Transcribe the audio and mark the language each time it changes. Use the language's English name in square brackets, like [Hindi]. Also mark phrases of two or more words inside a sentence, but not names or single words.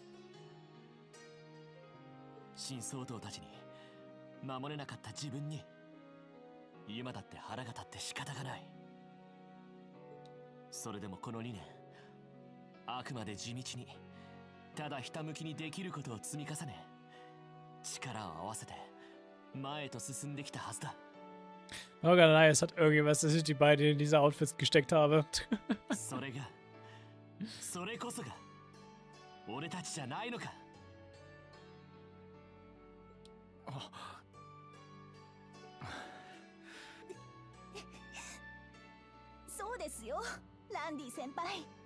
[Japanese] 新総統たちに守れなかった自分に今だって腹が立って仕方がない。それでもこの2年、あくまで地道にただひたむきにできることを積み重ね、力を合わせて前へと進んできたはずだ。 [German] Organei, es hat irgendwas, dass ich die beiden in diese Outfits gesteckt habe. [Japanese] それが、それこそが俺たちじゃないのか。そうですよ、ランディ先輩。